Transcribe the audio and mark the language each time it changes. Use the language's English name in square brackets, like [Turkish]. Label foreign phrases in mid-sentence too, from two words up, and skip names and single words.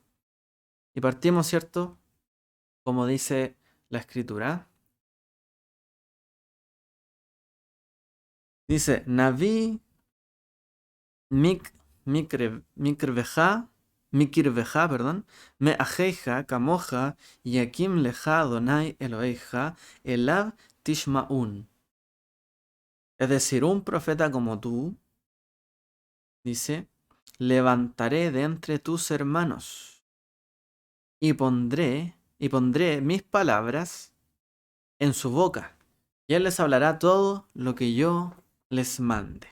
[Spanish] Y partimos, ¿cierto? Como dice la escritura. [Hebrew] Dice, נביא מק מקרבך perdón מאחיך כמוך יקים לך אדני אלהיך אליו תשמעון. [Spanish] Es decir, un profeta como tú, dice, levantaré de entre tus hermanos y pondré mis palabras en su boca, y él les hablará todo lo que yo les mande.